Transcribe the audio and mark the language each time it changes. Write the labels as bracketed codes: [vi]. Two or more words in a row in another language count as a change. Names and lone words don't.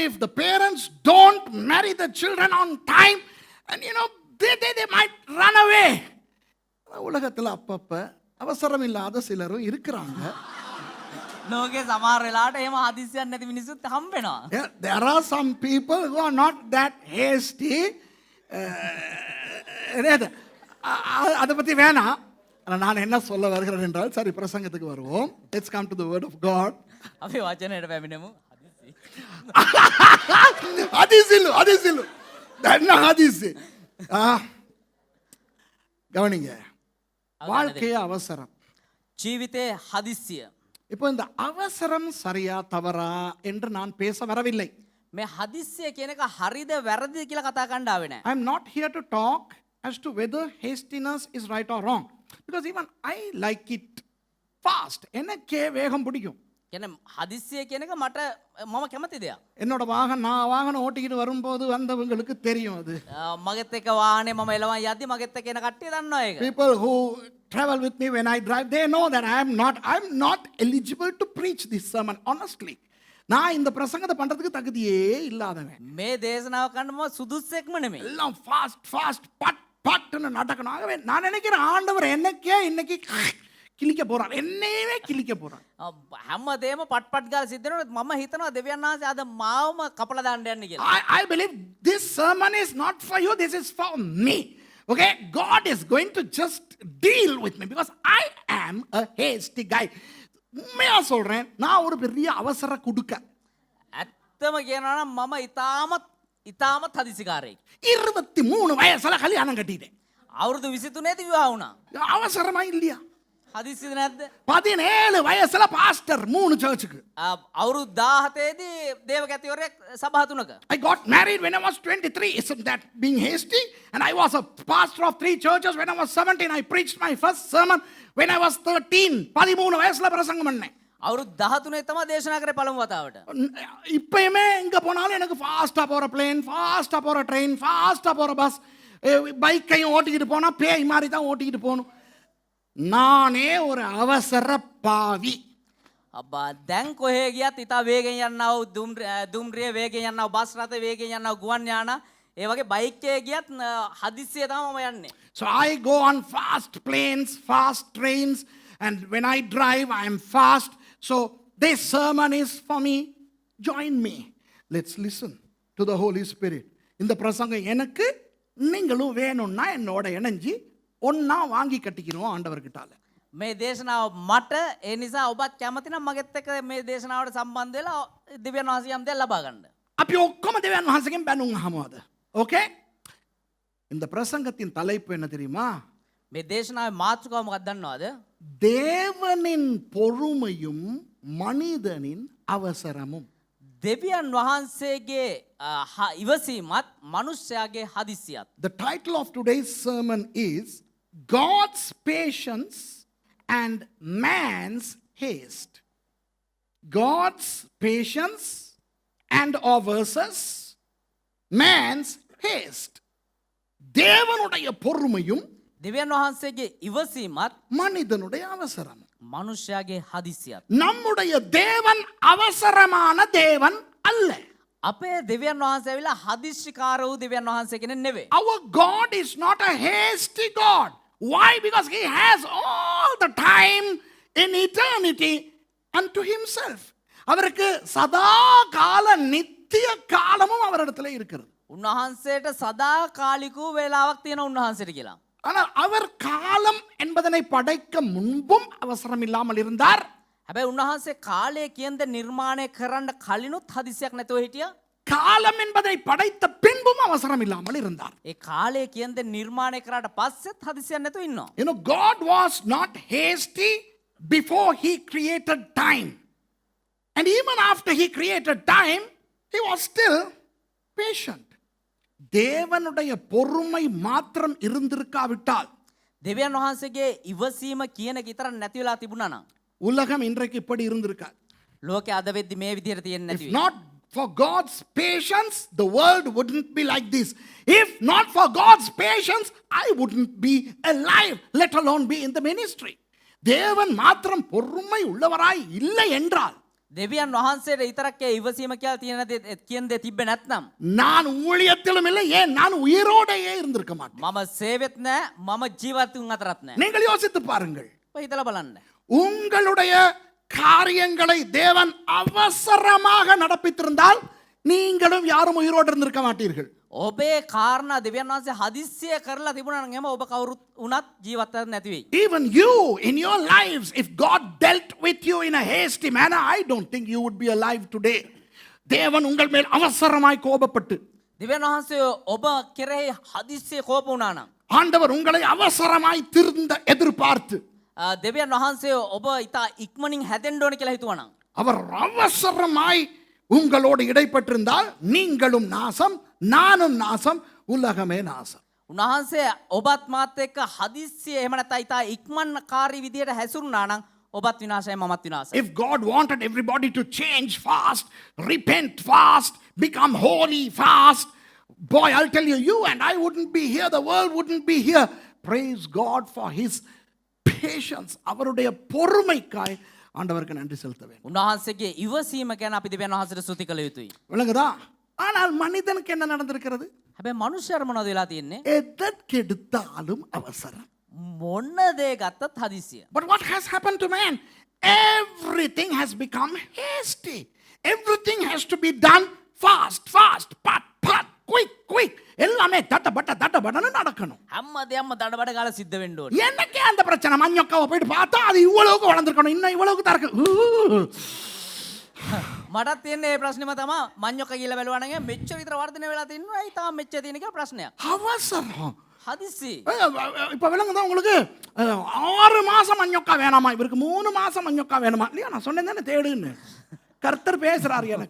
[en] If the parents don't marry the children on time, and they might run away. [ta] உலகத்துல அப்பப்ப அவசரம் இல்லாத சிலரும் இருக்கிறாங்க. [si] ලෝකේ සමහර වෙලාවට එහෙම හදිස්සියක් නැති මිනිස්සුත් හම්බ වෙනවා. [en] There are some people who are not that hasty. [ta] அதை பத்தி வேணாம். நான் என்ன சொல்ல வருகிறேன் என்றால் சரி பிரசங்கத்துக்கு வருவோம். [en] Let's come to the word of God. [si] අපි වචනයට පැමිණෙමු. [ta] ஹதீஸில் என்ன ஹதீஸ்? கவனிங்க. வாழ்க்கைய அவசரம். [si] ජීවිතේ හදිස්සිය. [ta] இப்போ இந்த அவசரம் சரியா தவறா என்று நான் பேச வரவில்லை. [si] මේ හදිස්සිය කියන එක හරිද වැරදිද කියලා කතා කරන්න ආවේ නැහැ. [en] I am not here to talk as to whether hastiness is right or wrong, because even I like it fast. [ta] எனக்கே வேகம் பிடிக்கும். [si] කියන්නේ හදිස්සිය කියන එක මට මම කැමති දෙයක්. [ta] என்னோட நான் வாகனம் ஓட்டிக்கிட்டு வரும்போது வந்தவங்களுக்கு தெரியும் அது. [si] මගෙත් එක්ක වාහනේ මම එලවන් යද්දි මගෙත් එක්ක එන කට්ටිය දන්නවා ඒක. [en] People who travel with me when I drive, they know that I'm not eligible to preach this sermon, honestly. [ta] நான் இந்த பிரசங்கத்தை பண்றதுக்கு தகுதியே இல்லாதவன். [si] මේ දේශනාව කරන්න මම සුදුස්සෙක්ම නෙමෙයි. [ta] எல்லாம் ஃபாஸ்ட் பட்னு நடக்கணும். ஆகவே நான் நினைக்கிறேன் ஆண்டவர் என்னைக்கே இன்னைக்கு கிழிக்க போறார், என்னையவே கிழிக்க போறார். [si] හැමදේම පට්පට් ගාලා සිද්ධ වෙනවා. මම හිතනවා දෙවියන් වහන්සේ අද මාවම කපලා දාන්න යන්නේ කියලා. [en] I believe this sermon is not for you, this is for me. Okay, God is going to just deal with me because I am a hasty guy. [ta] உண்மையா சொல்றேன், நான் ஒரு பெரிய அவசர குடுக்க. [si] ඇත්තම කියනවා නම් මම ඉතාමත් හදිසිකාරයෙක්. [ta] 23 வயசுல கல்யாணம் கட்டிட்டேன். [si] අවුරුදු 23 දී විවාහ වුණා. [ta] அவசரமா இல்லையா? [si] හදිසියද නැද්ද? [ta] 17 வயசுல பாஸ்டர் 3 சர்ச்சுக்கு. [si] අවුරුදු 17 දී දේවගතිවරයෙක් සභා තුනක. [en] I got married when I was 23. Isn't that being hasty? And I was a pastor of 3 churches when I was 17. I preached my first sermon when I was 13. [ta] 13 வயசுல பிரசங்கம் பண்ணேன். [si] අවුරුදු 13 තමයි දේශනා කරේ පළමු වතාවට. [ta] இப்பயுமே எங்க போனாலும் எனக்கு ஃபாஸ்டா போற பிளேன், ஃபாஸ்டா போற ட்ரெயின், ஃபாஸ்டா போற பஸ், பைக்கையும் ஓட்டிக்கிட்டு போனா பேய் மாதிரி தான் ஓட்டிக்கிட்டு போகணும். நானே ஒரு அவசர பாவி. [si] අබ්බා දැන් කොහේ ගියත් ඉතා වේගෙන් යන්නව දුම්රිය වේගෙන් යන්නව බස් රථ වේගෙන් යන්නව ගුවන් යාන ඒ වගේ බයික් එකේ ගියත් හදිස්සිය තමයි මම යන්නේ. [en] So I go on fast planes, fast trains, and when I drive I am fast. So this sermon is for me. Join me. Let's listen to the Holy Spirit. [ta] இந்த பிரசங்கம் எனக்கு நீங்களும் வேணும்னா என்னோட இணைஞ்சி ஒன்னா வாங்கி கட்டிக்கிறோம் ஆண்டவர்கிட்டால. [si] මේ දේශනාව මට ඒ නිසා ඔබත් කැමති නම් මගෙත් එක්ක මේ දේශනාවට සම්බන්ධ වෙලා දිව්‍යන් වහන්සේ යම් දෙයක් ලබා ගන්න. අපි ඔක්කොම දෙවියන් වහන්සේගෙන් බැනුම් අහමුද? [ta] ஓகே? இந்த பிரசங்கத்தின் தலைப்பு என்ன தெரியுமா? [si] මේ දේශනාවේ මාතෘකාව මොකක්ද දන්නවද? [ta] தேவனின் பொறுமையும் மனிதனின் அவசரமும். [si] දෙවියන් වහන්සේගේ ඉවසීමත් මනුෂ්‍යයාගේ හදිස්සියත්. [en] The title of today's sermon is God's patience and man's haste. God's patience and or versus man's haste. [ta] தேவனுடைய பொறுமையும் [si] දෙවියන් වහන්සේගේ ඉවසීමත් [ta] மனிதனுடைய அவசரம். [si] මනුෂ්‍යයාගේ හදිස්සියත්. [ta] நம்முடைய தேவன் அவசரமான தேவன் அல்ல. [si] අපේ දෙවියන් වහන්සේ ඇවිල්ලා හදිස්සිකාර වූ දෙවියන් වහන්සේ කෙනෙක් නෙවෙයි. [en] Our God is not a hasty God. Why? Because He has all the time in eternity unto Himself. [ta] அவருக்கு சதா கால நித்திய காலமும் அவரிடத்துல இருக்கிறது. [si] උන්වහන්සේට සදා කාලිකූ වේලාවක් තියෙන උන්වහන්සේට කියලා. [ta] ஆனால் அவர் காலம் என்பதனை படைக்க முன்பும் அவசரம் இல்லாமல் இருந்தார். [si] හැබැයි උන්වහන්සේ කාලය කියන දේ නිර්මාණය කරන්න කලිනුත් හදිසියක් නැතුව හිටියා. [ta] காலம் என்பதை படைத்த பின்பும் அவசரம் இல்லாமல் இருந்தார். [si] ඒ කාලය කියන දේ නිර්මාණය කරාට පස්සෙත් හදිසියක් නැතුව ඉන්නවා. [en] You know, God was not hasty before He created time. And even after He created time, He was still patient. [ta] தேவனுடைய பொறுமை மாத்திரம் இருந்திருக்காவிட்டால் [si] දෙවියන් වහන්සේගේ ඉවසීම කියන එක විතර නැති වෙලා තිබුණා නම් [ta] உலகம் இன்றைக்கு இப்படி இருந்திருக்காது. [si] ලෝකේ අද වෙද්දි මේ විදිහට තියෙන්නේ නැති [en] If [si] වෙයි. [en] not for God's patience, the world wouldn't be like this. If not for God's patience, I wouldn't be alive, let alone be in the ministry. [ta] தேவன் மாத்திரம் பொறுமை உள்ளவராய் இல்லை என்றால் [si] දෙවියන් වහන්සේට විතරක් ඒ ඉවසීම කියලා තියෙන දේ කියන දේ තිබ්බේ නැත්නම් [ta] நான் ஊழியத்திலும் இல்லை, ஏன் நான் உயிரோடையே இருந்திருக்க மாட்டேன். [si] මම සේවෙත් නැහැ මම ජීවත් වුන් අතරත් නැහැ. [ta] நீங்கள் யோசித்து பாருங்கள். [si] ඔය හිතලා බලන්න. [ta] உங்களுடைய காரியங்களை தேவன் அவசரமாக நடப்பித்திருந்தால் நீங்களும் யாரும் உயிரோடு இருந்திருக்க மாட்டீர்கள். [si] ඔබේ කාරණා දෙවියන් වහන්සේ හදිස්සිය කරලා තිබුණා නම් එම ඔබ කවුරුත් උනත් ජීවත් වෙන්න නැති වෙයි. [en] Even you in your lives, if God dealt with you in a hasty manner, I don't think you would be alive today. [ta] தேவன் உங்கள் மேல் அவசரமாய் கோபப்பட்டு [si] දෙවියන් වහන්සේ ඔබ කෙරෙහි හදිස්සිය කෝප වුණා නම් [ta] ஆண்டவர் உங்களை அவசரமாய் திருந்த எதிர்பார்த்து [si] දෙවියන් වහන්සේ ඔබ ඉතා ඉක්මනින් හැදෙන්න ඕන කියලා හිතුවා නම් [ta] அவர் அவசரமாய் உங்களோடு இடைப்பட்டிருந்தால் நீங்களும் நாசம், நானும் நாசம், உலகமே நாசம். [si] උන්වහන්සේ ඔබත් මාත් එක්ක හදිස්සිය එහෙම නැත්නම් ඉතා ඉක්මන්කාරී විදියට හැසිරුණා නම් ඔබත් විනාශයි මමත් විනාශයි. [en] If God wanted everybody to change fast, repent fast, become holy fast, boy, I'll tell you, you and I wouldn't be here, the world wouldn't be here. Praise God for His patience. [ta] அவருடைய பொறுமைக்காய் ஆண்டவருக்கு நன்றி செலுத்த வேண்டும். [si] උන්වහන්සේගේ ඉවසීම ගැන අපි දෙවියන් වහන්සේට ස්තුති කළ යුතුයි. [ta] விளங்குதா? ஆனால் மனிதனுக்கு என்ன நடந்திருக்கிறது? [si] හැබැයි මනුෂ්‍යයර මොනවද වෙලා තියෙන්නේ? [ta] எதற்கெடுத்தாலும் அவசரம். [si] මොන දේ ගත්තත් හදිස්සිය. [en] But what has happened to man? Everything has become hasty. Everything has to be done fast, fast, pat, pat, quick, quick. [ta] எல்லாமே தட்டப்பட்டன்னு நடக்கணும். [si] හැම දෙයක්ම දඩබඩ ගාලා සිද්ධ වෙන්න ඕනේ. [ta] என்னக்கே அந்த பிரச்சனை? மஞ்சக்காவை போயிட்டு பார்த்தா அது இவ்வளவுக்கு வளர்ந்துருக்கணும், இன்னும் இவ்வளவுக்கு தான் இருக்கு. [si] මටත් තියෙන්නේ මේ ප්‍රශ්නේම තමයි. මඤ්ඤොක්ක කියලා බැලුවා නම් මෙච්චර විතර වර්ධනය වෙලා තින්නවා. ඒ තාම මෙච්චර තියෙන කියලා ප්‍රශ්නයක්. [ta] அவசரம். [si] හදිස්සි. [ta] இப்ப விளங்குதா உங்களுக்கு? 6 மாசம் மஞ்சக்கா வேணாமா, இவருக்கு 3 மாசம் மஞ்சக்கா வேணுமா? இல்லையா, நான் சொன்னேன் தானே தேடுன்னு. கர்த்தர் பேசுறாரு எனக்கு.